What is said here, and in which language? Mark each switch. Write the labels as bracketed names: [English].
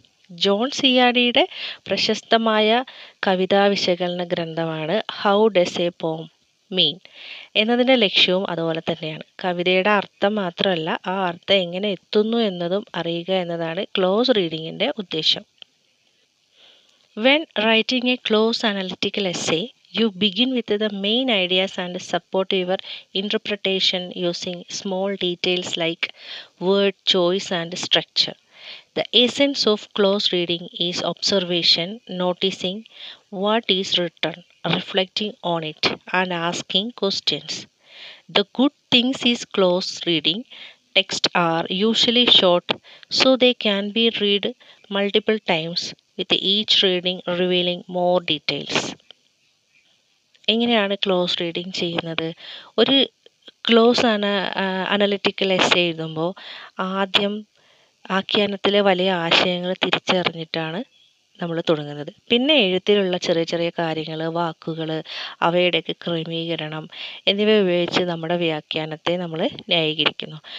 [Malayalam] John സിയാഡിയുടെ പ്രശസ്തമായ കവിതാ വിശകലന ഗ്രന്ഥമാണ് ഹൗ ഡസ് എ പോം മീൻ എന്നതിൻ്റെ ലക്ഷ്യവും അതുപോലെ തന്നെയാണ്. കവിതയുടെ അർത്ഥം മാത്രമല്ല, ആ അർത്ഥം എങ്ങനെ എത്തുന്നു എന്നതും അറിയുക എന്നതാണ് ക്ലോസ് റീഡിങ്ങിൻ്റെ ഉദ്ദേശം. [English] When writing a close analytical essay, you begin with the main ideas and support your interpretation using small details like word choice and structure. The essence of close reading is observation, noticing what is written, reflecting on it, and asking questions. The good things is close reading. Texts are usually short, so they can be read multiple times, with each reading revealing more details. [Malayalam] എങ്ങനെയാണ് close reading ചെയ്യുന്നത്? ഒരു close analytical essay എഴുതുമ്പോൾ ആദ്യം ആഖ്യാനത്തിലെ വലിയ ആശയങ്ങൾ തിരിച്ചറിഞ്ഞിട്ടാണ് നമ്മൾ തുടങ്ങുന്നത്. പിന്നെ എഴുത്തിലുള്ള ചെറിയ കാര്യങ്ങൾ, വാക്കുകൾ, അവയുടെയൊക്കെ ക്രമീകരണം എന്നിവ ഉപയോഗിച്ച് നമ്മുടെ വ്യാഖ്യാനത്തെ നമ്മൾ ന്യായീകരിക്കുന്നു.